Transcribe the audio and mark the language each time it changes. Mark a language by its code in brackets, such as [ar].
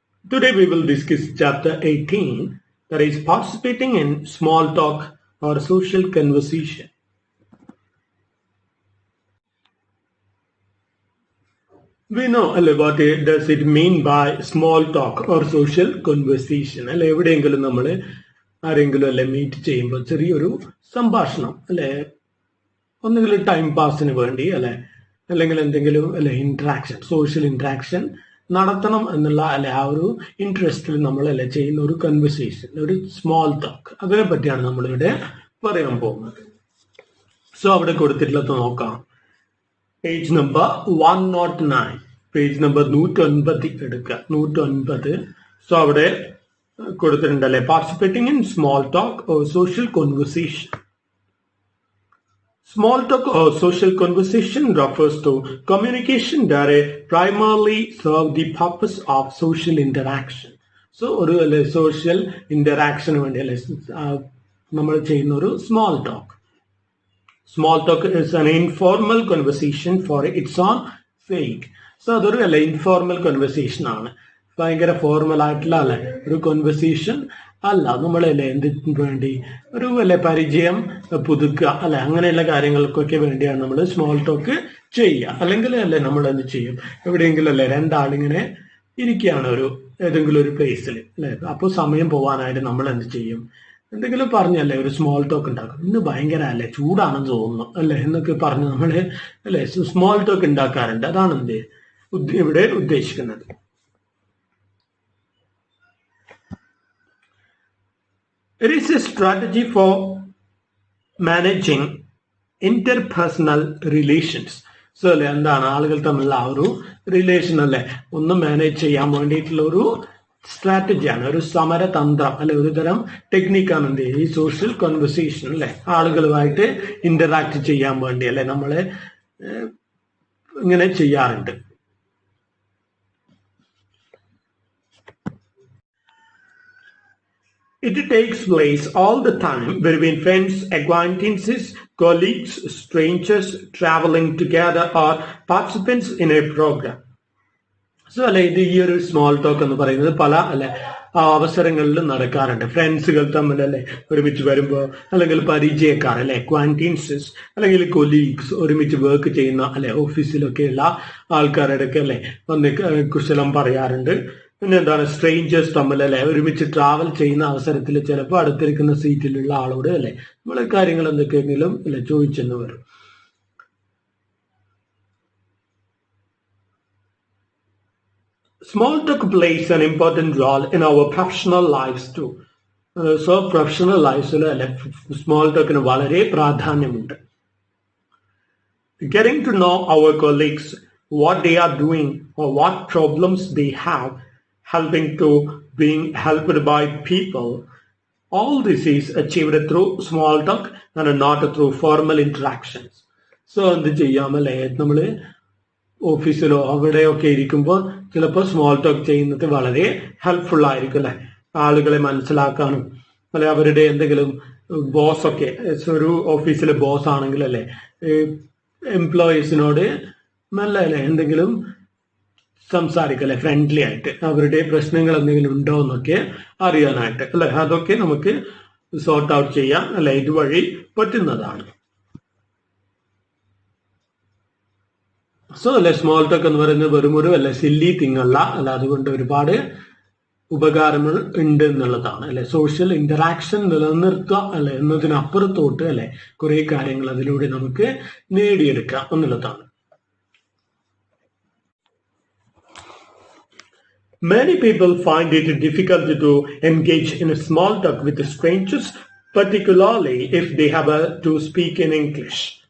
[en] Today we will discuss chapter 18, that is participating in small talk or social conversation. We know what does it mean by small talk or social conversation. [ml] എവിടെയെങ്കിലും നമ്മൾ ആരെങ്കിലും meet ചെയ്യുമ്പോൾ ചെറിയൊരു സംഭാഷണം ഒന്നുകിൽ time പാസിന് വേണ്ടി അല്ലെങ്കിൽ എന്തെങ്കിലും ഇന്ററാക്ഷൻ സോഷ്യൽ ഇന്ററാക്ഷൻ നടത്തണം എന്നുള്ള ആ ഒരു ഇൻട്രസ്റ്റിൽ നമ്മൾ ചെയ്യുന്ന ഒരു കൺവെർസേഷൻ, ഒരു സ്മോൾ ടോക്ക്, അതിനെ പറ്റിയാണ് നമ്മളിവിടെ പറയാൻ പോകുന്നത്. സോ അവിടെ കൊടുത്തിട്ടുള്ളത് നോക്കാം. പേജ് നമ്പർ 109, പേജ് നമ്പർ 109 എടുക്കുക. 109. സോ അവിടെ കൊടുത്തിട്ടുണ്ടല്ലേ, [en] Participating in small talk or social conversation. Small talk or social conversation refers to communication that primarily serve the purpose of social interaction. [ml] So, ഒരു social interaction വേണ്ടി നമ്മൾ ചെയ്യുന്ന ഒരു small talk. [en] Small talk is an informal conversation for its own sake. [ml] So, അതൊരു informal conversation ആണ്. ഭയങ്കര formal ആയിട്ടുള്ള ഒരു കോൺവെർസേഷൻ അല്ല. നമ്മളല്ലേ എന്തിനു വേണ്ടി ഒരു പരിചയം പുതുക്കുക അങ്ങനെയുള്ള കാര്യങ്ങൾക്കൊക്കെ വേണ്ടിയാണ് നമ്മൾ സ്മോൾ ടോക്ക് ചെയ്യുക. അല്ലെങ്കിൽ നമ്മൾ എന്ത് ചെയ്യും, എവിടെയെങ്കിലും രണ്ടാളിങ്ങനെ ഇരിക്കുകയാണ് ഏതെങ്കിലും ഒരു പ്ലേസിൽ അപ്പോൾ സമയം പോവാനായിട്ട് നമ്മൾ എന്ത് ചെയ്യും, എന്തെങ്കിലും പറഞ്ഞല്ലേ ഒരു സ്മോൾ ടോക്ക് ഉണ്ടാക്കും. ഇന്ന് ഭയങ്കര ചൂടാണെന്ന് തോന്നുന്നു എന്നൊക്കെ പറഞ്ഞ് നമ്മൾ സ്മോൾ ടോക്ക് ഉണ്ടാക്കാറുണ്ട്. അതാണ് ഇവിടെ ഉദ്ദേശിക്കുന്നത്. [en] It is a strategy for managing interpersonal relations. [ml] So, എന്താണ് ആളുകൾ തമ്മിലുള്ള ആ ഒരു റിലേഷൻ ഒന്ന് മാനേജ് ചെയ്യാൻ വേണ്ടിയിട്ടുള്ള ഒരു സ്ട്രാറ്റജിയാണ്, ഒരു സമരതന്ത്രം ഒരു തരം ടെക്നിക്കാണ് ഈ സോഷ്യൽ കോൺവെർസേഷൻ ആളുകളുമായിട്ട് ഇന്ററാക്ട് ചെയ്യാൻ വേണ്ടി നമ്മള് ഇങ്ങനെ ചെയ്യാറുണ്ട്. [en] It takes place all the time between friends, acquaintances, colleagues, strangers traveling together, or participants in a program. [ml] So, ഇത് ഈ ഒരു സ്മോൾ ടോക്ക് എന്ന് പറയുന്നത് പല അവസരങ്ങളിലും നടക്കാറുണ്ട്. ഫ്രണ്ട്സുകൾ തമ്മിൽ ഒരുമിച്ച് വരുമ്പോൾ, അല്ലെങ്കിൽ പരിചയക്കാർ അക്വാൻറ്റൻസസ്, അല്ലെങ്കിൽ കൊലീഗ്സ്, ഒരുമിച്ച് വർക്ക് ചെയ്യുന്ന ഓഫീസിലൊക്കെയുള്ള ആൾക്കാരുടെ വന്ന് കുശലം പറയാറുണ്ട്. പിന്നെ എന്താണ്, സ്ട്രേഞ്ചേഴ്സ് തമ്മിൽ ഒരുമിച്ച് ട്രാവൽ ചെയ്യുന്ന അവസരത്തിൽ ചിലപ്പോൾ അടുത്തിരിക്കുന്ന സീറ്റിലുള്ള ആളോട് നമ്മളെ കാര്യങ്ങൾ എന്തൊക്കെയെങ്കിലും ചോദിച്ചെന്ന് വരും. [en] Small talk plays an important role in our professional lives too. [ml] So professional lives small ടോക്കിന് വളരെ പ്രാധാന്യമുണ്ട്. [en] Getting to know our colleagues, what they are doing or what problems they have, helping to being helped by people. All this is achieved through small talk and not through formal interactions. [ml] So, എന്ത് ചെയ്യാം നമ്മൾ ഓഫീസിലോ അവിടെയൊക്കെ ഇരിക്കുമ്പോൾ ചിലപ്പോൾ small talk ചെയ്യുന്നത് വളരെ helpful ആയിരിക്കും ആളുകളെ മനസ്സിലാക്കാനും അവരുടെ എന്തെങ്കിലും ബോസൊക്കെ ഒരു ഓഫീസിലെ ബോസ് ആണെങ്കിൽ എംപ്ലോയീസിനോട് നല്ല എന്തെങ്കിലും സംസാരിക്കല്ലേ ഫ്രണ്ട്ലി ആയിട്ട്, അവരുടെ പ്രശ്നങ്ങൾ എന്തെങ്കിലും ഉണ്ടോ എന്നൊക്കെ അറിയാനായിട്ട് അതൊക്കെ നമുക്ക് സോർട്ട് ഔട്ട് ചെയ്യാം ഇതുവഴി പറ്റുന്നതാണ്. സോ സ്മോൾ ടോക്ക് എന്ന് പറയുന്നത് വെറും ഒരു സില്ലി തിങ് അല്ല, അതുകൊണ്ട് ഒരുപാട് ഉപകാരങ്ങൾ ഉണ്ട് എന്നുള്ളതാണ് സോഷ്യൽ ഇന്ററാക്ഷൻ നിലനിർത്തുക എന്നതിനപ്പുറത്തോട്ട് കുറെ കാര്യങ്ങൾ അതിലൂടെ നമുക്ക് നേടിയെടുക്കാം എന്നുള്ളതാണ്. [en] Many people find it difficult to engage in a small talk with strangers, particularly if they have to speak in English.